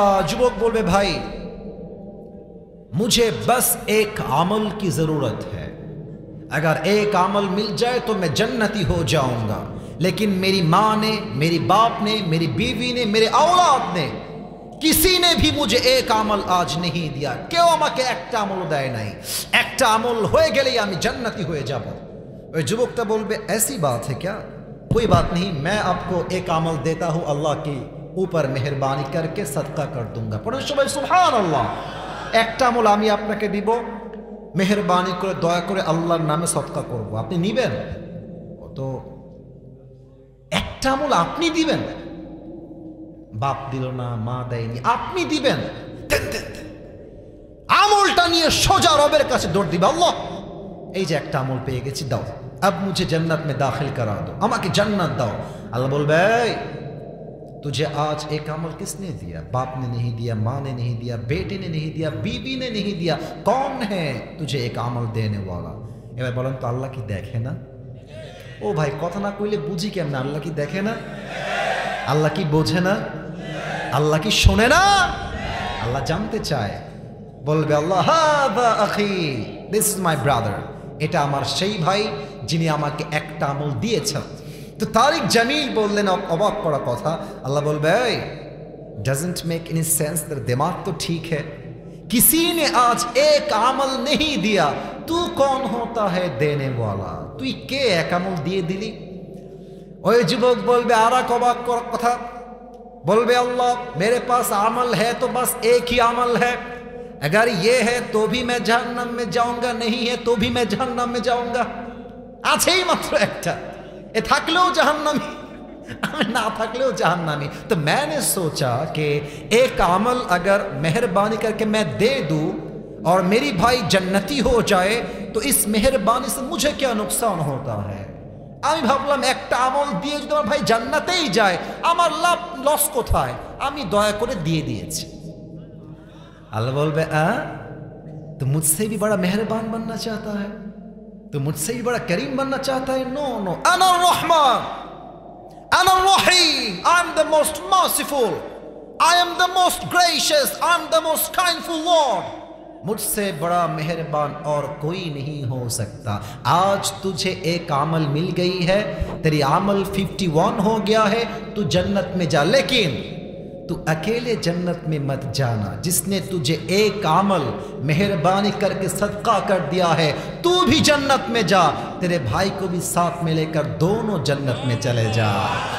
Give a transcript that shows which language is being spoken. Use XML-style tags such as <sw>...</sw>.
<bn>যুবক বলবে ভাই</bn> <hi>मुझे बस एक अमल की जरूरत है, अगर एक अमल मिल जाए तो मैं जन्नती हो जाऊंगा, लेकिन मेरी माँ ने, मेरी बाप ने, मेरी बीवी ने, मेरे औलाद ने, किसी ने भी मुझे एक अमल आज नहीं दिया। क्यों</hi> <bn>আমাকে একটা আমল দেয় নাই, একটা আমল হয়ে গেলেই আমি জান্নাতি হয়ে যাব। ওই যুবকটা বলবে</bn> <hi>ऐसी बात है क्या, कोई बात नहीं, मैं आपको एक अमल देता हूँ, अल्लाह के ऊपर मेहरबानी करके सदका कर दूंगा।</hi> <bn>পড়েন সবাই সুবহানাল্লাহ। একটা আমল আমি আপনাকে দিব, মেহেরবানি করে দয়া করে আল্লাহর নামে সদকা করব, আপনি নিবেন? তো একটা আমল আপনি দিবেন, বাপ দিল না, মা দেয়নি, আপনি দিবেন। আমলটা নিয়ে সোজা রবের কাছে দৌড় দিবে, আল্লাহ এই যে একটা আমল পেয়ে গেছি, দাও,</bn> <hi>अब मुझे जन्नत में दाखिल करा दो,</hi> <bn>আমাকে জান্নাত দাও। আল্লাহ বলবে</bn> <hi>तुझे आज एक अमल किसने दिया? बाप ने नहीं दिया, माँ ने नहीं दिया, बेटे ने नहीं दिया, बीवी ने नहीं दिया, कौन है तुझे एक अमल देने वाला?</hi> <bn>এবার বলেন তো আল্লাহ কি দেখে না? ও ভাই কথা না কইলে বুঝি কেমন, আল্লাহ কি দেখে না? আল্লাহ কি বোঝে না? আল্লাহ কি শোনে না? আল্লাহ জানতে চায়, বলবে আল্লাহ</bn> <ar>হাদা আখি,</ar> <en>this is my brother,</en> <bn>এটা আমার সেই ভাই যিনি আমাকে একটা আমল দিয়েছেন। তো তারিক জামিল বললেন অবাক করা কথা, আল্লাহ বলবে এই</bn> <en>doesn't make any sense,</en> <hi>तेरा दिमाग तो ठीक है, किसी ने आज एक अमल नहीं दिया, तू कौन होता है देने वाला, तू के एक अमल दिए दिली।</hi> <bn>ওই যুবক বলবে আর এক অবাক করা কথা, বলবে আল্লাহ</bn> <hi>मेरे पास अमल है तो बस एक ही अमल है, अगर ये है तो भी मैं जहन्नम में जाऊंगा, नहीं है तो भी मैं जहन्नम में जाऊंगा।</hi> <bn>আছেই মাত্র একটা, এ থাকলেও জাহান্নামী, ना थकले जहन्नामी।</bn> <hi>तो मैंने सोचा कि एक अमल अगर मेहरबानी करके मैं दे दूं और मेरी भाई जन्नती हो जाए तो इस मेहरबानी से मुझे क्या नुकसान होता है।</hi> <bn>আমি ভাবলাম একটা আমল দিয়ে যদি আমার ভাই জান্নাতেই যায় আমার লাভ লস কোথায়, আমি দয়া করে দিয়ে দিয়েছি। আল্লাহ বলবে</bn> <hi>तो मुझसे भी बड़ा मेहरबान बनना चाहता है, तो मुझसे भी बड़ा करीम बनना चाहता है।</hi> <en>no no,</en> <ar>अना रहमान, أنا الرحيم,</ar> <en>I am the most merciful, I am the most gracious, I am the most kindful Lord,</en> <hi>मुझसे बड़ा मेहरबान और कोई नहीं हो सकता। आज तुझे एक अमल मिल गई है, तेरी अमल 51 हो गया है, तू जन्नत में जा, लेकिन तू अकेले जन्नत में मत जाना, जिसने तुझे एक अमल मेहरबानी करके सदका कर दिया है तू भी जन्नत में जा, तेरे भाई को भी साथ में लेकर दोनों जन्नत में चले जा।</hi>